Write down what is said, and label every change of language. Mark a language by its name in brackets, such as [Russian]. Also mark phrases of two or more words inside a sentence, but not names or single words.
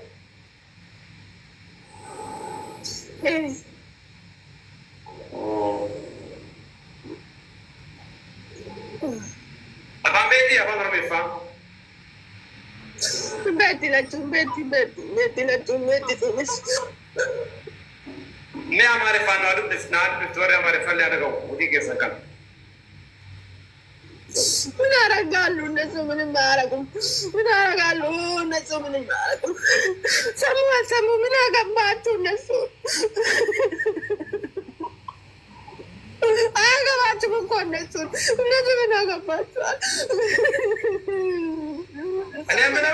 [Oromo] Afaan beekti afaan oromeeffaa. Betti lachuun. Mee amaariffaan naa dubbifti warri amaariffallee ana ga'u hojii keessan kan. [Amharic] ምን አረጋሉ እነሱ ምንም አያረጉም። ምን አረጋሉ እነሱ ምንም አያረጉም። ሰሙ አልሰሙ ምን አገባችሁ እነሱ? አያገባችሁም እኮ እነሱን። እነሱ ምን አገባችኋል? እኔ ምንም